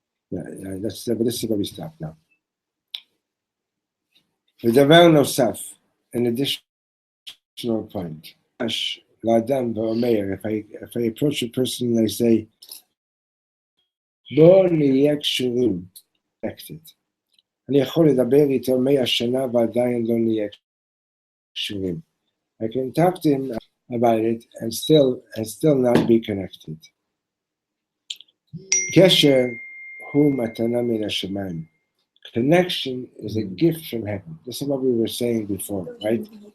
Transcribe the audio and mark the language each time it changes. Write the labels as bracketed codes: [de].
[en] Yeah, but this is where we stop now. [he] ודבר נוסף, [en] an additional point. [he] לאדם ואומר, [en] if I approach a person and I say, [he] בוא נהיה קשורים, [en] connected. [he] אני יכול לדבר איתו 100 שנה ועדיין לא נהיה קשורים. [en] I can talk to him about it and still not be connected. [he] קשר הוא מתנה מן השמיים. [en] Connection is a gift from heaven. This is what we were saying before, right?